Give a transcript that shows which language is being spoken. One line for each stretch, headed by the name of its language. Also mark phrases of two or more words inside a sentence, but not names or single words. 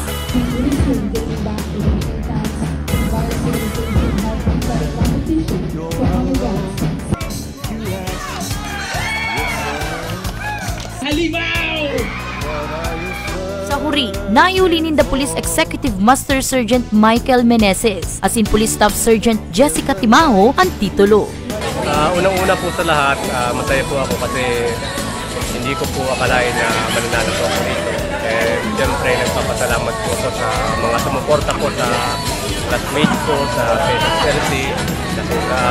Bikol: Sa huri, naiulinin the Police Executive Master Sergeant Michael Meneses asin Police Staff Sergeant Jessica Timaho ang titulo.
Filipino: Unang-una po sa lahat, masaya po ako kasi hindi ko po akalain na mananalo po ako dito. Siyempre, nagpapasalamat po ako sa mga sumuporta ko sa classmates ko, sa PSSLC, sa Sudan.